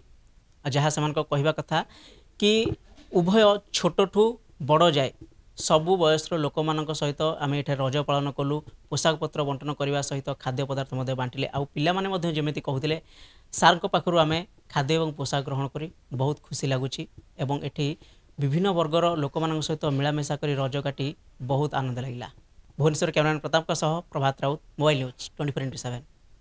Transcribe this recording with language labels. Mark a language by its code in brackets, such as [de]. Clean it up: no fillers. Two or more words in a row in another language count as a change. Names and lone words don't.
[or] ଯାହା ସେମାନଙ୍କ କହିବା କଥା କି ଉଭୟ ଛୋଟଠୁ ବଡ଼ ଯାଏ ସବୁ ବୟସର ଲୋକମାନଙ୍କ ସହିତ ଆମେ ଏଠାରେ ରଜ ପାଳନ କଲୁ, ପୋଷାକ ପତ୍ର ବଣ୍ଟନ କରିବା ସହିତ ଖାଦ୍ୟ ପଦାର୍ଥ ମଧ୍ୟ ବାଣ୍ଟିଲେ। ଆଉ ପିଲାମାନେ ମଧ୍ୟ ଯେମିତି କହୁଥିଲେ, ସାର୍ଙ୍କ ପାଖରୁ ଆମେ ଖାଦ୍ୟ ଏବଂ ପୋଷାକ ଗ୍ରହଣ କରି ବହୁତ ଖୁସି ଲାଗୁଛି, ଏବଂ ଏଠି ବିଭିନ୍ନ ବର୍ଗର ଲୋକମାନଙ୍କ ସହିତ ମିଳାମିଶା କରି ରଜ କାଟି ବହୁତ ଆନନ୍ଦ ଲାଗିଲା। भुवनेश्वर कैमरामैन प्रताप सह प्रभात राउत, मोबाइल न्यूज 24x7।